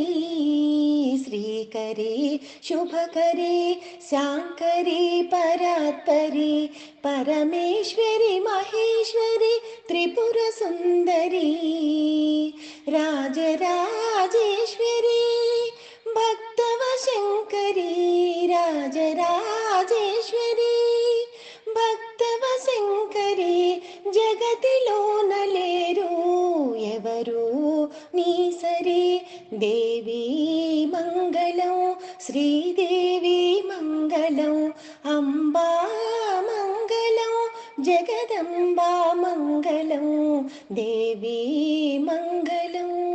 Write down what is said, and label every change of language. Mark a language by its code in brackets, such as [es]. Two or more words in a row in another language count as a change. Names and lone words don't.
[sa] श्रीकरी शुभकरी शांकरी परात्परी, परमेश्वरी महेश्वरी त्रिपुर सुंदरी. राजराजेश्वरी भक्तवशंकरी, राजराजेश्वरी भक्तवशंकरी, [te] జగతిలోన లేరు ఎవరు నీ సరి. దేవీ మంగళం శ్రీదేవి మంగళం, అంబా మంగళం జగదంబా మంగళం దేవీ మంగళం.